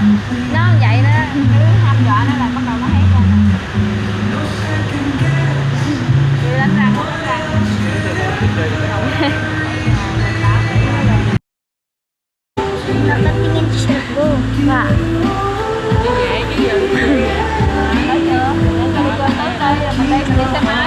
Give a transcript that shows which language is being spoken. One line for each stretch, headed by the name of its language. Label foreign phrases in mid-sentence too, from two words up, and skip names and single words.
Vietnamese: Nó vậy đó, cứ hăm dọa nó là bắt đầu nó hét con. Chưa đánh răng, đánh răng.
Filipino: Nakatingin siya ko.
Vietnamese: Ba? Vậy chứ giờ. Tới chưa? Tới rồi mình đây mình đi xe máy.